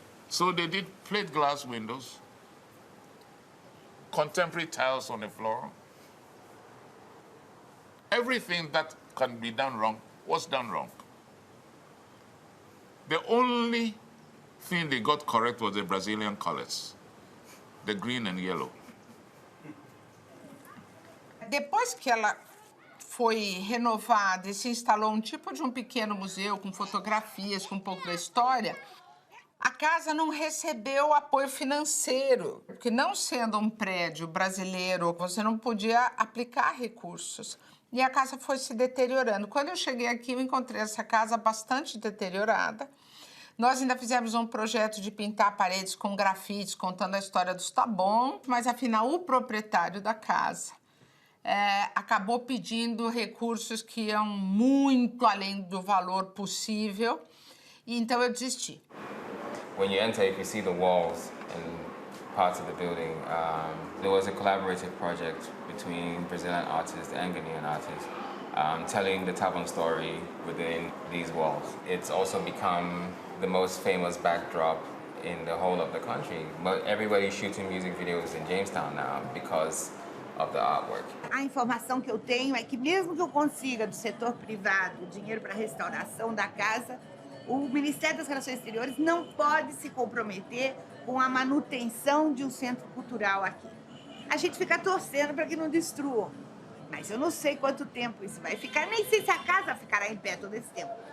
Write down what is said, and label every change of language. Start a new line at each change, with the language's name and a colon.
English: So they did plate glass windows, contemporary tiles on the floor. Everything that can be done wrong was done wrong. The only thing they got correct was the Brazilian colors, the green and yellow.
Portuguese: Depois que ela foi renovada e se instalou um tipo de um pequeno museu com fotografias, com um pouco da história, a casa não recebeu apoio financeiro, porque não sendo um prédio brasileiro, você não podia aplicar recursos. E a casa foi se deteriorando. Quando eu cheguei aqui, eu encontrei essa casa bastante deteriorada. Nós ainda fizemos um projeto de pintar paredes com grafites, contando a história dos Tabon, mas, afinal, o proprietário da casa acabou pedindo recursos que iam muito além do valor possível, e então eu desisti.
English: When you enter, if you see the walls and parts of the building, there was a collaborative project between Brazilian artists and Ghanaian artists, telling the Tabon story within these walls. It's also become the most famous backdrop in the whole of the country. But everybody's shooting music videos in Jamestown now because of the artwork.
Portuguese: A informação que eu tenho é que mesmo que eu consiga do setor privado dinheiro para a restauração da casa, o Ministério das Relações Exteriores não pode se comprometer com a manutenção de um centro cultural aqui. A gente fica torcendo para que não destruam, mas eu não sei quanto tempo isso vai ficar, nem sei se a casa ficará em pé todo esse tempo.